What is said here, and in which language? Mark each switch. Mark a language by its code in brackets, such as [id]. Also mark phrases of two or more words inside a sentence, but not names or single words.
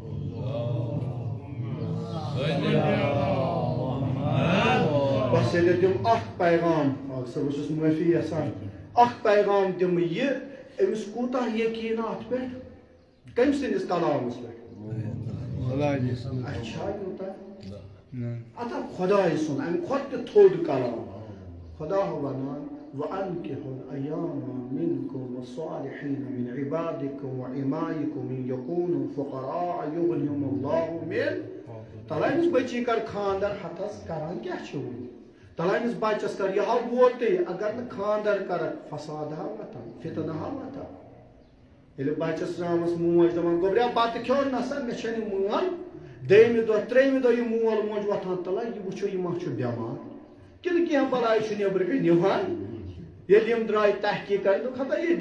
[ks] بس ییٚلہِ تِم اکھ پیغام سا بہٕ چھُس معٲفی یژھان اکھ پیغام دِمہٕ یہِ أمِس کوٗتاہ یقیٖن اتھ پٮ۪ٹھ کٔمۍ سٕنٛدِس کلامس پٮ۪ٹھ اَسہِ چھا یوٗتاہ اَتھا خۄداے سُنٛد اَمہِ کھۄتہٕ تہِ تھوٚد کلام خۄدا ونان [ar] وَأَنكِحُوا الْأَيَامَ مِنكُمْ وَالصَّالِحِينَ مِنْ عِبَادِكُمْ وَإِمَائِكُمْ إِنْ يَكُونُوا فُقَرَاءَ يُغْنِهِمُ اللَّهُ مِن [ks] تَلہ أمِس بٔچی کر خاندر ہتس کران کیٛاہ چھِ وٕنہِ تَلہ أمِس بچس کر یہِ ہا ووتٕے اگر نہٕ خاندر کرکھ فساد ہا وۄتھان فتنہٕ ہا وۄتھان ییٚلہِ بَچَس ترٛامَس موج دَپان گوٚبریا بَتہٕ کھیوٚو نَسا مےٚ چھَنہٕ یہِ مٲل دوٚیمہِ دۄہ ترٛیٚیمہِ دۄہ یہِ مول موج وۄتھان تَلان یہِ وٕچھو یہِ ما چھُ بٮ۪مار کِنہٕ کینٛہہ بَلاے چھُ نیٚبرٕ کَنۍ یِوان ییٚلہِ یِم درٛاے تحقیٖق کَرنہِ دوٚپ خبر یہِ